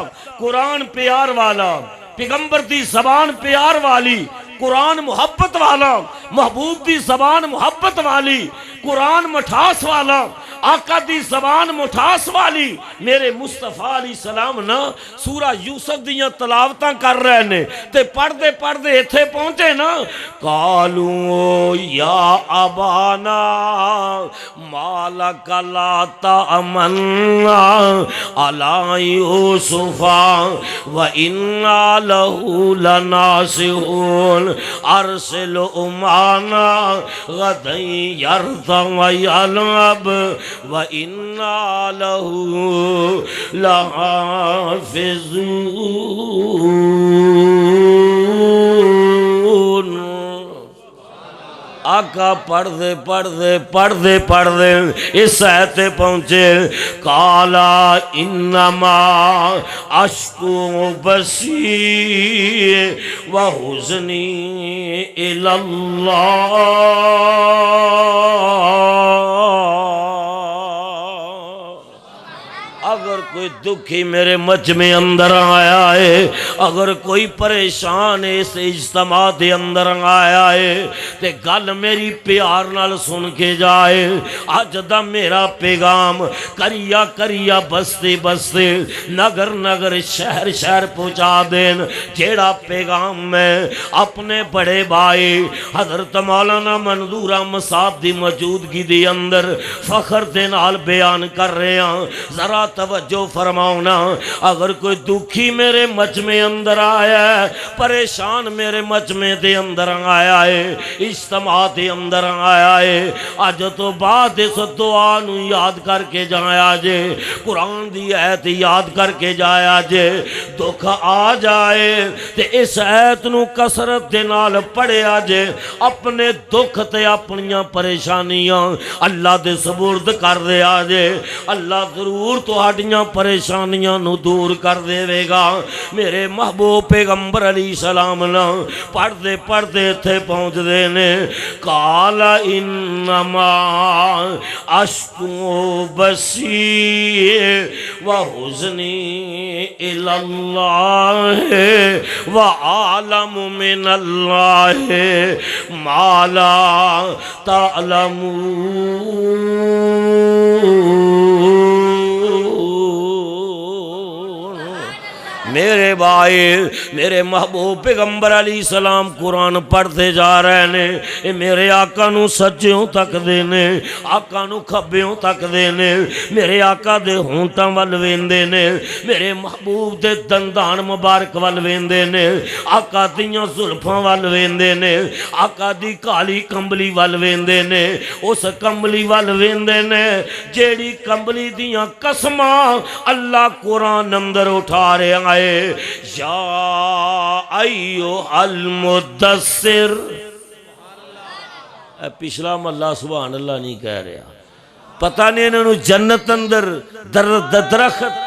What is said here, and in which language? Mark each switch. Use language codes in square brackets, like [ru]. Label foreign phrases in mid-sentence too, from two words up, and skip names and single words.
[pa] قرآن پیار والا، پیغمبر دی زبان پیار والی، قرآن محبت والا، محبوب دی زبان محبت والی، قرآن مٹھاس والا، آقا دی زبان مٹھاس والی۔ میرے مصطفیٰ [ar] علیہ السلام [pa] نا سورہ یوسف دیاں تلاوتاں کر رہے نے تے پڑھدے پڑھدے ایتھے پہنچے نا [ar] قالوا یا ابانا ما لک لا تأمنا علی یوسف وإنا له لناصحون ارسل معنا غدا يرتع ويلعب وَإِنَّا لَهُ لَحَافِظُونَ۔ [pa] آقا پڑھدے پڑھدے پڑھدے پڑھدے اس آیت پہنچے [ar] قالا انما اشکو بثی وحزنی الی اللہ۔ [pa] اگر کوئی کوئی دکھی میرے مجمع اندر آیا ہے، اگر کوئی پریشان اس اجتماع دے اندر آیا ہے تے گل میری پیار نال سن کے جائے۔ اج دا میرا پیغام کریا کریا بستے بستے نگر نگر شہر شہر پہنچا دین۔ جیڑا پیغام میں اپنے بڑے بھائی حضرت مولانا منظور احمد صاحب دی موجودگی دی اندر فخر دے نال بیان کر رہے ہیں، ذرا توجہ فرماؤنا۔ اگر کوئی دکھی میرے مجمع اندر آیا ہے، پریشان میرے مجمع دے اندر آیا ہے، اجتماع دے اندر آیا ہے، اج تو بعد اس دعا نو یاد کر کے جایا جے، قرآن دی ایت یاد کر کے جایا جے۔ دکھ آ جائے تے اس ایت نو کسرت دے نال پڑھیا جے، اپنے دکھ تے اپنیاں پریشانیاں اللہ دے سپرد کر دیا جے، اللہ ضرور تہاڈیاں پریشانیاں نو دور کر دے گا۔ میرے محبوب پیغمبر [ar] علیہ السلام [pa] نا پڑھتے پڑھتے تھے پہنچ دے نے، [ar] قال انما اشکو بسی وحزنی الی اللہ وعالم من اللہ ما لا تعلمون۔ [pa] میرے بھائی، میرے محبوب پیغمبر [ar] علیہ السلام [pa] قرآن پڑھتے جا رہے ہیں، اے میرے آقا نو سجیوں تک دینے، آقا نو کھبیوں تک دینے، میرے آقا دے ہونٹاں ول ویندے نے، میرے محبوب دے دندان مبارک ول ویندے نے، آقا دیاں زلفاں ول ویندے نے، آقا دی کالی کمبلی ول ویندے نے، اس کمبلی ول ویندے نے جیڑی کمبلی دیاں قسماں اللہ قرآن اندر اٹھا رہے آئے۔ [ar] یا ایھا المدثر، [pa] پچھلا محلہ [ar] سبحان اللہ [pa] نہیں کہہ رہا، پتہ نہیں انہوں جنت اندر درخت